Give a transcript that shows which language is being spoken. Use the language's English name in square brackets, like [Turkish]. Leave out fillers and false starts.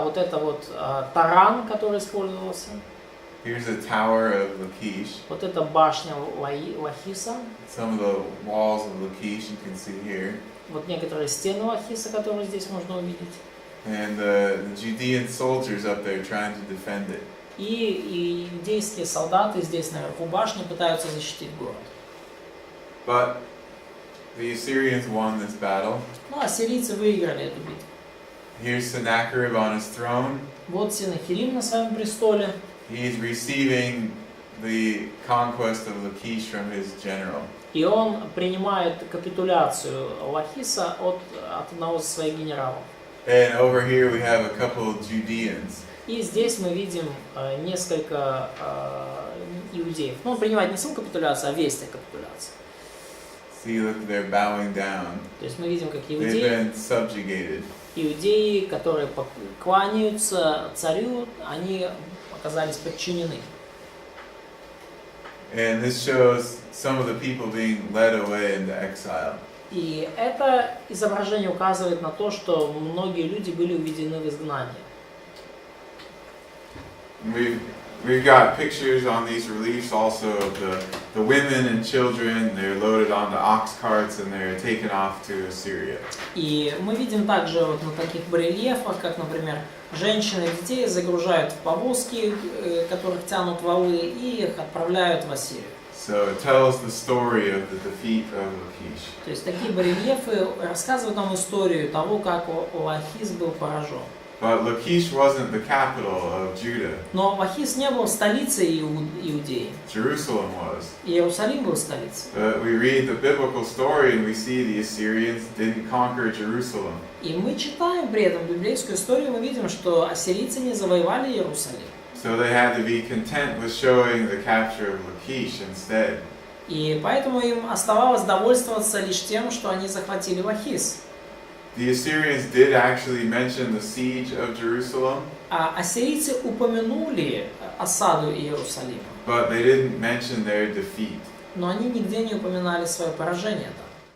[Russian] Вот это вот таран, который использовался. [English] Here's a tower of Lachish. [Russian] Вот это башня Лахиса. [English] Some of the walls of Lachish you can see here. [Russian] Вот некоторые стены Лахиса, которые здесь можно увидеть. [English] And the Judean soldiers up there trying to defend it. [Russian] И иудейские солдаты здесь наверху башни пытаются защитить город. [English] But the Assyrians won this battle. [Russian] Ну, ассирийцы выиграли эту битву. [English] Here's Sennacherib on his throne. [Russian] Вот Сеннахериб на своем престоле. [English] He's receiving the conquest of Lachish from his general. [Russian] И он принимает капитуляцию Лахиса от одного из своих генералов. [English] And over here we have a couple of Judeans. [Russian] И здесь мы видим несколько иудеев. Ну, он принимает не саму капитуляцию, а весть о капитуляции. [English] See, look, they're bowing down. [Russian] То есть мы видим, как [English] They've [Russian] иудеи, [English] been subjugated. [Russian] иудеи, которые кланяются царю, они оказались подчинены. [English] And this shows some of the people being led away into exile. [Russian] И это изображение указывает на то, что многие люди были уведены в изгнание. [English] We've got pictures on these reliefs also of the women and children. They're loaded onto ox carts and they're taken off to Assyria. [Russian] И мы видим также вот на таких барельефах, как, например, женщины и детей загружают в повозки, которых тянут валы, и их отправляют в Ассирию. [English] So it tells the story of the defeat of Lachish. [Russian] То есть такие барельефы рассказывают нам историю того, как Лахис был поражен. [English] But Lachish wasn't the capital of Judah. [Russian] Но Лахис не был столицей Иудеи. [English] Jerusalem was. [Russian] Иерусалим был столицей. [English] But we read the biblical story and we see the Assyrians didn't conquer Jerusalem. [Russian] И мы читаем при этом библейскую историю, мы видим, что ассирийцы не завоевали Иерусалим. [English] So they had to be content with showing the capture of Lachish instead. [Russian] И поэтому им оставалось довольствоваться лишь тем, что они захватили Лахис. [English] The Assyrians did actually mention the siege of Jerusalem, [Russian] А ассирийцы упомянули осаду Иерусалима, [English] but they didn't mention their defeat. [Russian] но они нигде не упоминали свое поражение там.